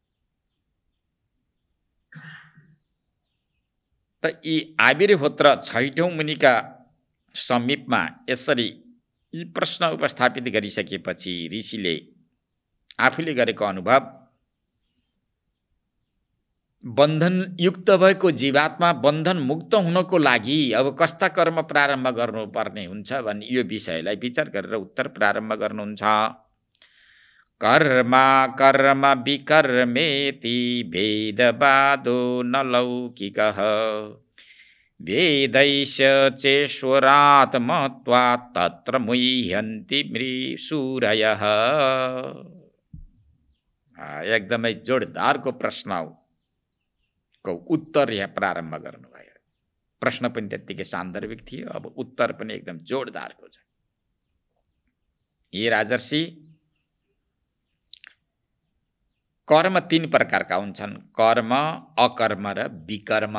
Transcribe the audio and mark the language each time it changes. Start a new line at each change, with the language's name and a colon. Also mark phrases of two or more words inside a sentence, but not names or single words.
Nepali: त यी आविर्होत्र छैटौं मुनिका समीपमा यसरी यी प्रश्न उपस्थापित गरिसकेपछि ऋषिले आफूले गरेको अनुभव, बन्धन युक्त भएको जीवात्मा बन्धन मुक्त हुनको लागि अब कस्ता कर्म प्रारम्भ गर्नुपर्ने हुन्छ भन्ने यो विषयलाई विचार गरेर उत्तर प्रारम्भ गर्नुहुन्छ।
Sanskrit: कर्म कर्म विकर्मेति भेदवादो न लौकिकः वेदैश्च चेश्वरात्मत्वात् तत्र मुह्यन्ति मृसूरयः।
Nepali: एकदमै जोडदारको प्रश्न हो, को उत्तर यहाँ प्रारम्भ गर्नुभयो। प्रश्न पनि त्यत्तिकै सान्दर्भिक थियो, अब उत्तर पनि एकदम जोडदारको छ। यी राजर्षि, कर्म 3 प्रकारका हुन्छन्, कर्म, अकर्म र विकर्म।